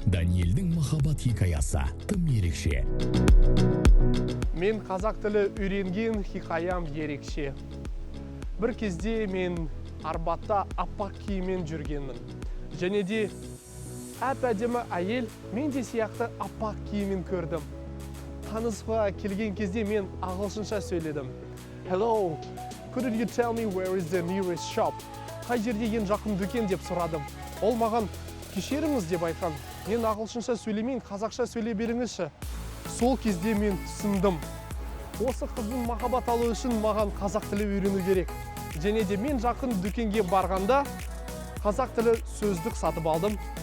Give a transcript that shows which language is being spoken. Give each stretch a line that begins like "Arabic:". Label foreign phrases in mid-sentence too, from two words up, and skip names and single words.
Kazakh: Даниэльдің махаббат хикаясы тым ерекше. Мен қазақ тілі үйренген хикаям ерекше. Бір кезде мен Арбатта аппақ киіммен жүргенмін. Және де әп-әдемі әйел мен де сияқты аппақ киіммен көрдім. Танысуға келген кезде мен ағылшынша сөйледім.
English: «Hello, couldn't you tell me where is the nearest shop?»
Kazakh: «Қай жерде ең жақын дүкен?» деп сұрадым. Ол маған «Кешіріңіз», деп айтқан. «Мен ағылшынша сөйлемейін, қазақша сөйлей беріңізші». Сол кезде мен түсіндім. Осы қыздың махаббат алу үшін маған қазақ тілі үйрену керек. Және де мен жақын дүкенге барғанда қазақ тілі сөздік сатып алдым.